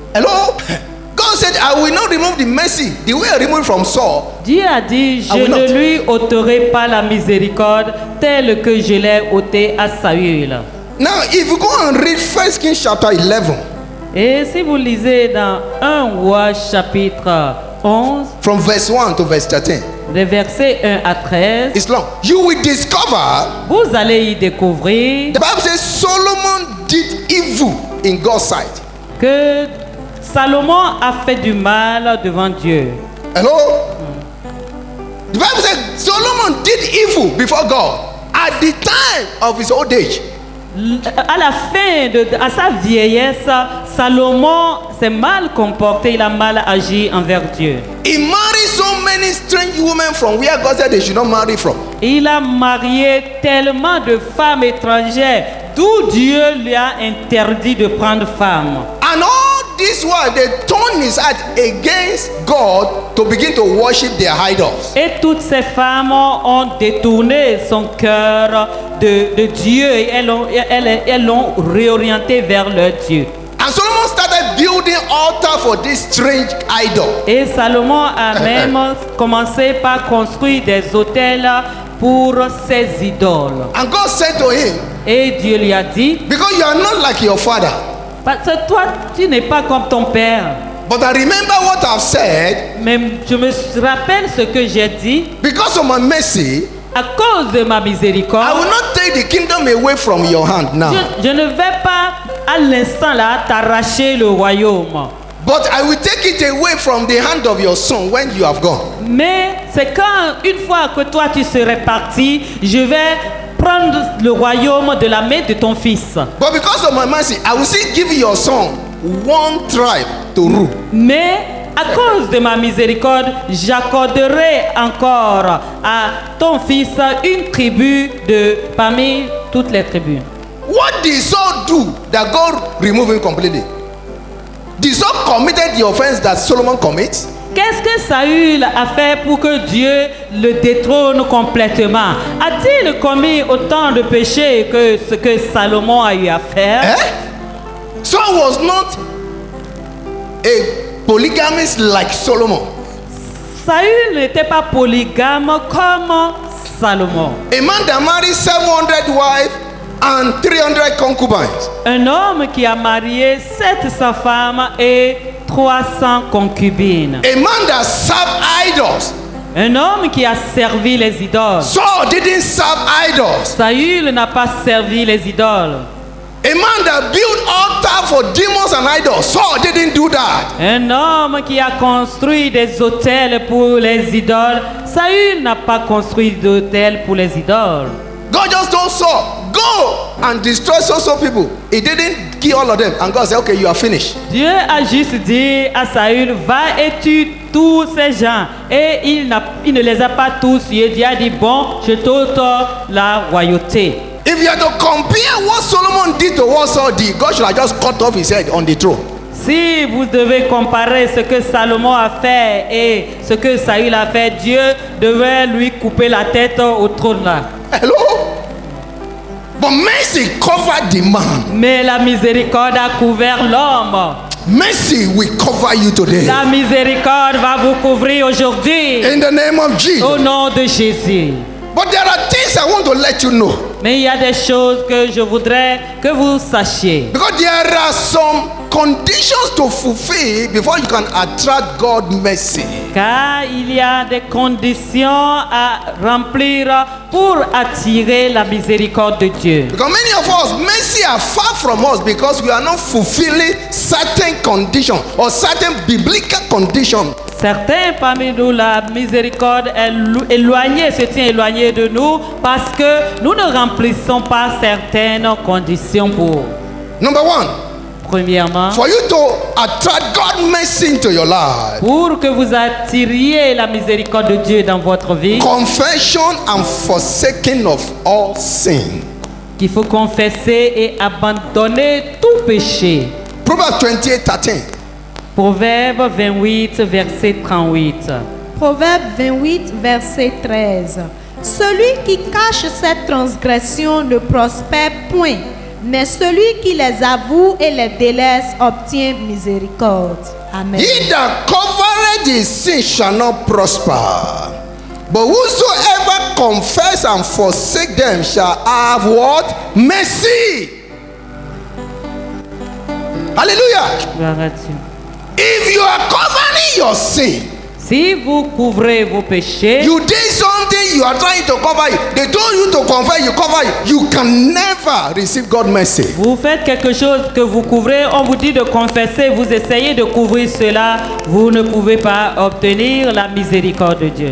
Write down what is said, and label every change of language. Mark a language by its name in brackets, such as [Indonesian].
[English] Hello? God said, I will not remove the mercy the way I removed from Saul. [French] Dieu a dit, je [English] will [French] ne [English] not. [French] lui ôterai pas la miséricorde telle que je l'ai ôtée à Saül. [English] Now, if you go and read 1 Kings chapter 11, [French] Et si vous lisez dans 1 Roi chapitre 11, [English] from verse 1 to verse 13, [French] des versets 1 à 13, [English] it's long. You will discover, [French] vous allez y découvrir [English] the Bible says Solomon did evil in God's sight. [French] que Salomon a fait du mal devant Dieu. [English] Hello? The Bible says Solomon did evil before God at the time of his old age. [French] À la fin, à sa vieillesse, Salomon s'est mal comporté, il a mal agi envers Dieu. [English] He married so many strange women from where God said they should not marry from. [French] Il a marié tellement de femmes étrangères, d'où Dieu lui a interdit de prendre femme. [English] And all this while they turned his heart against God to begin to worship their idols. [French] Et toutes ces femmes ont détourné son cœur de Dieu et elles l'ont réorienté vers leur Dieu. [English] And Solomon started building altar for this strange idol. [French] Et Salomon a même commencé par construire des autels pour ses idoles. [English] And God said to him, [French] Et Dieu lui a dit, [English] because you are not like your father, [French] parce que toi, tu n'es pas comme ton père. [English] but I remember what I've said, [French] Mais je me rappelle ce que j'ai dit. [English] because of my mercy, [French] À cause de ma [English] I [French] miséricorde, [English] will not take the kingdom away from your hand now, [French] je ne vais pas à l'instant là t'arracher le royaume. [English] but I will take it away from the hand of your son when you have gone. [French] Mais c'est quand, une fois que toi tu serais parti, je vais prendre le royaume de la main de ton fils. [English] But because of my mercy, I will still give your son one tribe to rule. [French] Mais à cause de ma miséricorde, j'accorderai encore à ton fils une tribu de parmi toutes les tribus. [English] What did Saul do that God removed him completely? Did Saul committed the offense that Solomon commits? [French] Qu'est-ce que Saül a fait pour que Dieu le détrône complètement? A-t-il commis autant de péchés que ce que Salomon a eu à faire? [English] Saul was not a polygamist like Solomon. [French] Saül n'était pas polygame comme Salomon. [English] A man that married 700 wives and 300 concubines. [French] Un homme qui a marié 700 femmes et 300 concubines. [English] A man that served idols. [French] Un homme qui a servi les idoles. [English] Saul didn't serve idols. [French] Saül n'a pas servi les idoles. [English] A man that built altar for demons and idols. Saul didn't do that. [French] Un homme qui a construit des autels pour les idoles. Saül n'a pas construit d'autels pour les idoles. [English] God just told Saul, go and destroy so people. He didn't kill all of them. And God said, okay, you are finished. [French] Dieu a juste dit à Saül, va et tue tous ces gens. Et il ne les a pas tous tués. Dieu a dit, bon, je t'ôte la royauté. [English] If you are to compare what Solomon did to what Saul did, God should have just cut off his head on the throne. [French] Si vous devez comparer ce que Salomon a fait et ce que Saül a fait, Dieu devait lui couper la tête au trône là. [English] Hello? But mercy covered the man. [French] Mais la miséricorde a couvert l'homme. [English] Mercy will cover you today. [French] La miséricorde va vous couvrir aujourd'hui. [English] In the name of Jesus. [French] Au nom de Jésus. [English] But there are things I want to let you know. [French] Mais il y a des choses que je voudrais que vous sachiez. [English] Because there are some conditions to fulfill before you can attract God's mercy. [French] Car il y a des conditions à remplir pour attirer la miséricorde de Dieu. [English] Because many of us, mercy are far from us because we are not fulfilling certain conditions or certain biblical conditions. [French] Certains parmi nous, la miséricorde est éloignée, se tient éloignée de nous parce que nous ne remplissons pas certaines conditions pour. [English] Number one, [French] Premièrement, [English] for you to attract God's mercy into your life, [French] pour que vous attiriez la miséricorde de Dieu dans votre vie, [English] confession and forsaking of all sin. [French] qu'il faut confesser et abandonner tout péché. [English] Proverbs 28:13. [French] Proverbe 28, verset 38. Proverbe 28, verset 13. Celui qui cache ses transgressions ne prospère point, mais celui qui les avoue et les délaisse obtient miséricorde. Amen. [English] He that covereth his sin shall not prosper, but whosoever confess and forsake them shall have what? Mercy. Hallelujah. [French] Gloire à Dieu. [English] If you are covering your sin, [French] Si vous couvrez vos péchés, [English] you did something, you are trying to cover it. They told you to confess, you cover it. You can never receive God's mercy. [French] vous faites quelque chose que vous couvrez, on vous dit de confesser, vous essayez de couvrir cela, vous ne pouvez pas obtenir la miséricorde de Dieu.